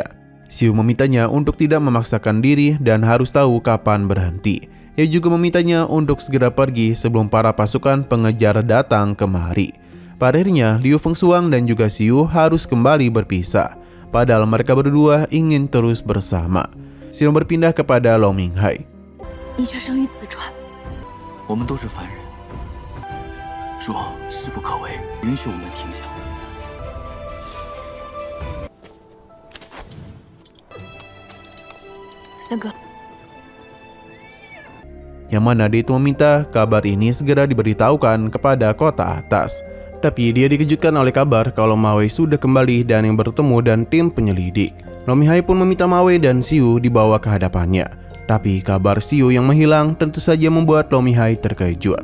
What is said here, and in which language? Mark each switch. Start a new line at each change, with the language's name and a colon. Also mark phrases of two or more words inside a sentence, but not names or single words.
Indonesian: Xiu memintanya untuk tidak memaksakan diri dan harus tahu kapan berhenti. Ia juga memintanya untuk segera pergi sebelum para pasukan pengejar datang kemari. Pada akhirnya, Liu Fengsuang dan juga Xiu harus kembali berpisah. Padahal mereka berdua ingin terus bersama. Xiu berpindah kepada Lo Minghai.
Chinese: 你却生于子川，我们都是凡人，若势不可为，允许我们停下。三哥，
Indonesian: Yang mana dia itu meminta kabar ini segera diberitahukan kepada kota atas. Tapi dia dikejutkan oleh kabar kalau Ma Wei sudah kembali dan yang bertemu dan tim penyelidik. Lo Mihai pun meminta Ma Wei dan Xiu dibawa ke hadapannya. Tapi kabar Xiu yang menghilang tentu saja membuat Lo Mihai terkejut.